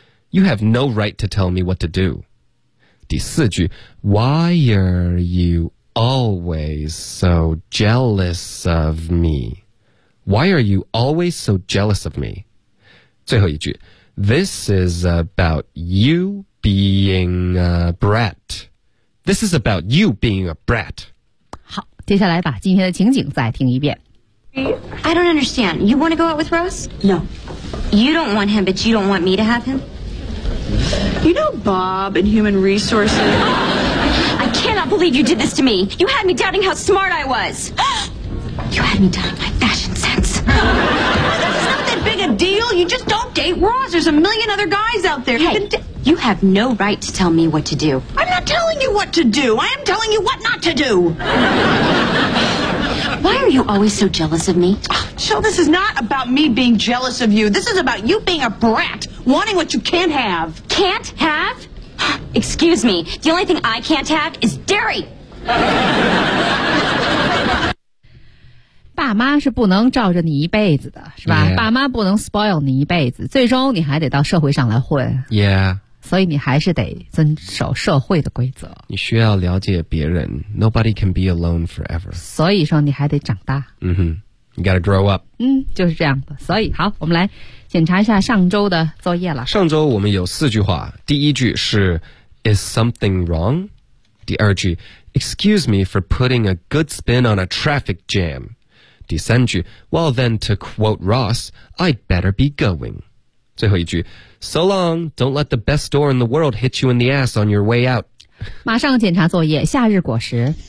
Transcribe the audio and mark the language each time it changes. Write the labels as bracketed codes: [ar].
[en] You have no right to tell me what to do. [zh] 第四句 [en] Why are you always so jealous of me? Why are you always so jealous of me? [zh] 最后一句 [en] This is about you being a brat. This is about you being a brat. [zh] 接下来把今天的情景再听一遍。 [en] I don't understand. You want to go out with Ross? No. You don't want him, but you don't want me to have him? You know Bob and human resources. I cannot believe you did this to me. You had me doubting how smart I was. You had me doubting my fashion sense. That's not that big a deal. You just don't date Ross. There's a million other guys out there. Hey, you have no right to tell me what to do. I'm not telling you what to do. I am telling you what not to do. Why are you always so jealous of me? Jill, this is not about me being jealous of you. This is about you being a brat, wanting what you can't have. Can't have? Excuse me. The only thing I can't have is dairy. [zh] 爸妈是不能罩着你一辈子的，是吧？ [en] Yeah. [zh] 爸妈不能 spoil 你一辈子，最终你还得到社会上来混。 [en] Yeah. [zh] 所以你还是得遵守社会的规则，你需要了解别人。 [en] Nobody can be alone forever. [zh] 所以说你还得长大。嗯哼， [en] You gotta grow up. [zh] 嗯，就是这样的。所以好，我们来检查一下上周的作业了。上周我们有四句话。第一句是 [en] Is something wrong? [zh] 第二句 [en] Excuse me for putting a good spin on a traffic jam. [zh] 第三句 [en] Well then to quote Ross, I better be going. [zh] 最后一句 [en] So long, don't let the best door in the world hit you in the ass on your way out. [zh] 马上检查作业，夏日果实。